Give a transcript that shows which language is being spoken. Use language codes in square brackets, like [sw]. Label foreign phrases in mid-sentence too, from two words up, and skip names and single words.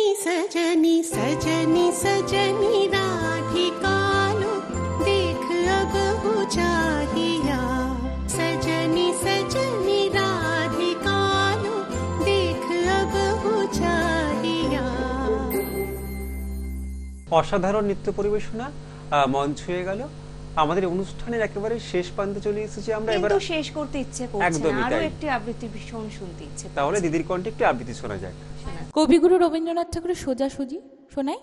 [hi] सजनी सजनी सजनी राधिका लो देख अब बुझाहिया सजनी सजनी राधिका लो देख अब बुझाहिया [bn] অসাধারণ নৃত্য পরিবেশনা মন ছুঁয়ে গেল। আমাদের অনুষ্ঠানের একেবারে শেষ প্রান্তে চলে এসেছি আমরা। এবার কিন্তু শেষ করতে ইচ্ছে করছে না, একদমই আরো তাই। একটি আবৃত্তি ভীষণ শুনতে ইচ্ছে করছে। তাহলে দিদির কণ্ঠে একটু আবৃত্তি শোনা যাক। কবিগুরু রবীন্দ্রনাথ ঠাকুরের সোজাসুজি শোনাই।